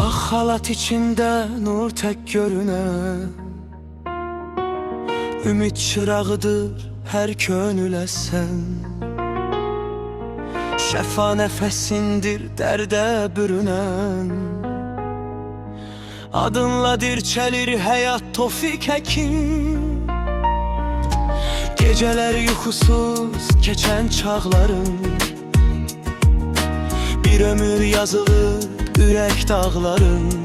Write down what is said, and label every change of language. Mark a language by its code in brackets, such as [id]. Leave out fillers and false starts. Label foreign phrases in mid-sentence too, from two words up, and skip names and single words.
[tr] Halat içinde nur tek görünen, ümit çırağıdır her könüle sen. [az] Şəfa nəfəsindir dərdə bürünən, adınla dirçəlir həyat Tofiq Həkim. Gecələr yuxusuz keçən çağların, bir ömür yazılır ürək dağların.